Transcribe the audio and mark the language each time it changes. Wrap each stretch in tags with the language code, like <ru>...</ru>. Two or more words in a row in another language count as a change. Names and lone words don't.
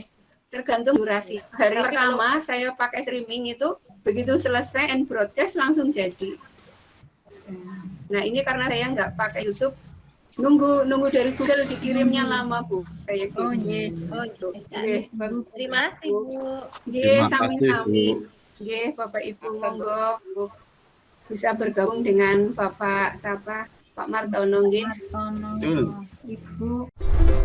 <id>Tergantung durasi. Hari pertama saya pakai streaming itu begitu selesai</id> <en>and broadcast</en> <id>langsung jadi. Nah, ini karena saya nggak pakai YouTube, nunggu dari Google dikirimnya lama Bu. Kayak gitu. Oh, iya. Oh, iya. Terima kasih Bu.</id> <jv>Nggih, sami-sami. Nggih,</jv> <id>Bapak Ibu monggo bisa bergabung dengan Bapak Pak Martono nggih. Ibu</id>